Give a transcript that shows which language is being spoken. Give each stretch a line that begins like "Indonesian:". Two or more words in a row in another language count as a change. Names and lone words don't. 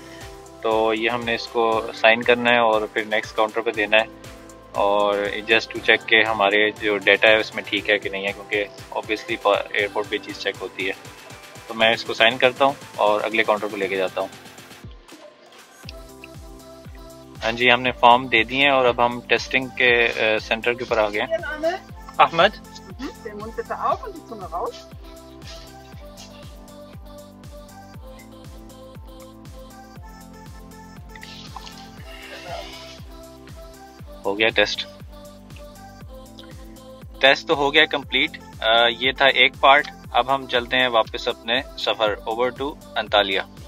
Hindi: तो ये हमने इसको साइन करना है और फिर
English: next counter
Hindi: पे देना है, और
English: just to check
Hindi: के हमारे जो डेटा है उसमें ठीक है कि नहीं है, क्योंकि ऑब्वियसली एयरपोर्ट पे चीज़ चेक होती है। तो मैं इसको साइन करता हूँ और अगले काउंटर पे लेके जाता हूँ। हाँ जी, हमने फॉर्म दे दिए हैं और अब हम टेस्टिंग के सेंटर के ऊपर आ गए हैं। अहमद,
German: Den Mund bitte auf und die Zunge raus.
Hindi: हो गया टेस्ट तो हो गया कंप्लीट। ये था एक पार्ट। अब हम चलते हैं वापस अपने सफर
English: over to
Hindi: अंतालिया।